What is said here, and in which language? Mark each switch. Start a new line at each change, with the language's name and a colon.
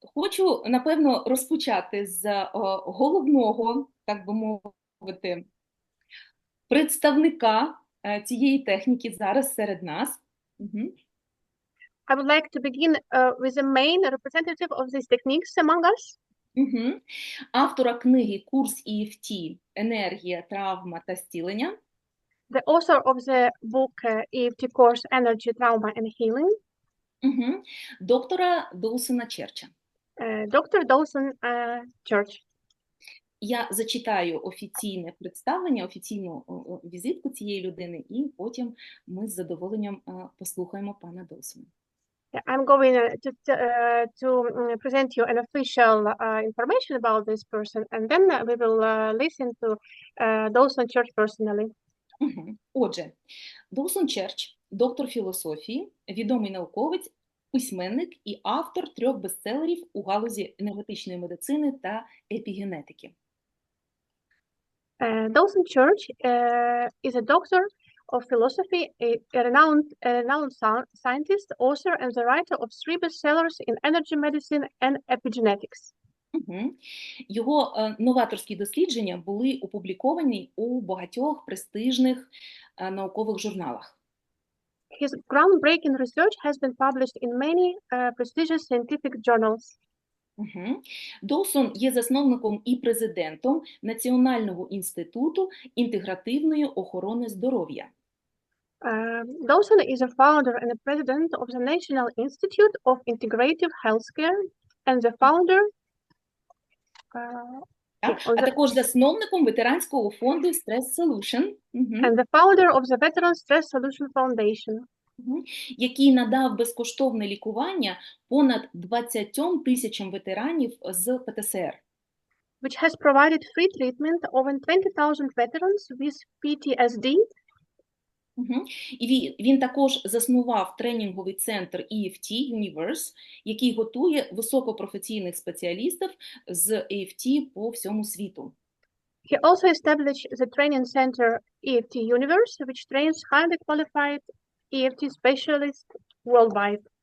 Ukrainian: Хочу, напевно, розпочати з головного, так би мовити, представника цієї техніки зараз серед нас.
English: I would like to begin with the main representative of these techniques among us.
Ukrainian: Автора книги «Курс EFT. Енергія, травма та зцілення».
English: The author of the book EFT course Energy, Trauma and Healing.
Ukrainian: Доктора Доусона Черча. Доктор Dawson Church. Я зачитаю офіційне представлення, офіційну візитку цієї людини, і потім ми з задоволенням послухаємо пана Доусона.
English: I'm going to present you an official information about this person, and then we will listen to Dawson Church personally.
Ukrainian: Отже, Доусон Черч, доктор філософії, відомий науковець, письменник і автор 3 бестселерів у галузі енергетичної медицини та епігенетики.
English: Dawson Church is a doctor of philosophy, a renowned scientist, author, and the writer of 3 bestsellers in energy medicine and epigenetics.
Ukrainian: Його новаторські дослідження були опубліковані у багатьох престижних наукових журналах.
English: His groundbreaking research has been published in many prestigious scientific journals.
Ukrainian: Доусон є засновником і президентом Національного інституту інтегративної охорони здоров'я.
English: Dousson is a founder and a president of the National Institute of Integrative Healthcare and the founder
Ukrainian: а також засновником ветеранського фонду Stress Solution.
English: And the founder of the Veteran Stress Solution Foundation.
Ukrainian: Який надав безкоштовне лікування понад 20 тисячам ветеранів з ПТСР.
English: Which has provided free treatment over 20,000 veterans with PTSD.
Ukrainian: І він також заснував тренінговий центр EFT Universe, який готує високопрофесійних спеціалістів з EFT по всьому світу.
English: He also established the training center EFT Universe, which trains highly qualified EFT specialists worldwide.